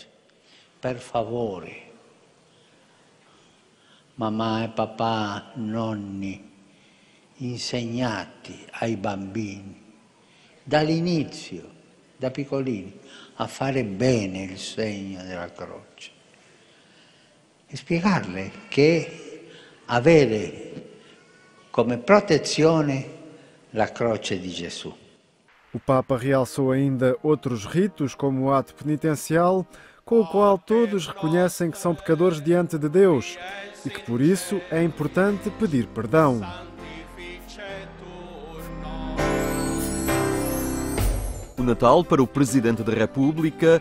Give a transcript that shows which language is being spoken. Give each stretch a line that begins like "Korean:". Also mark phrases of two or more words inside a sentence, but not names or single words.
Italian: Per favore, mamma e papà, nonni, insegnati ai bambini dall'inizio, da piccolini, a fare bene il segno della croce e spiegarle che avere come protezione la croce di Gesù.
Portuguese: O Papa realçou ainda outros ritos, como o ato penitencial, com o qual todos reconhecem que são pecadores diante de Deus e que, por isso, é importante pedir perdão. O Natal para o Presidente da República.